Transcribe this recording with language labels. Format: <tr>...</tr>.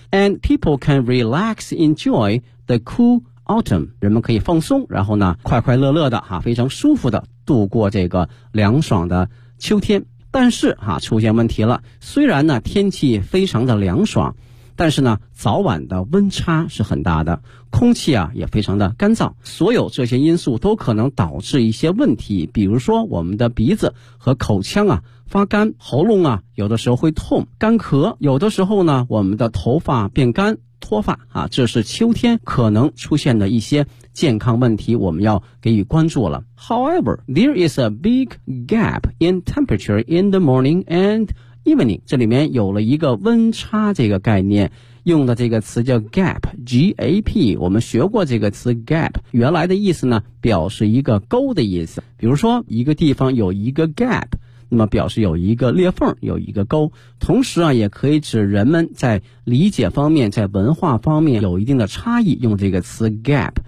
<en>And people can relax, enjoy the cool autumn.</en> <zh>人们可以放松，然后呢快快乐乐的哈、啊，非常舒服的度过这个凉爽的秋天。但是哈、啊，出现问题了。虽然呢天气非常的凉爽，但是呢早晚的温差是很大的，空气啊也非常的干燥，所有这些因素都可能导致一些问题，比如说我们的鼻子和口腔啊发干，喉咙啊有的时候会痛，干咳，有的时候呢我们的头发变干，脱发啊，这是秋天可能出现的一些健康问题，我们要给予关注了。</zh> <en>However, there is a big gap in temperature in the morning and evening.</en> <zh>这里面有了一个温差这个概念，用的这个词叫 gap, G-A-P, 我们学过这个词 gap, 原来的意思呢表示一个沟的意思，比如说一个地方有一个 gap, 那么表示有一个裂缝，有一个沟，同时啊也可以指人们在理解方面，在文化方面有一定的差异，用这个词 gap。</zh>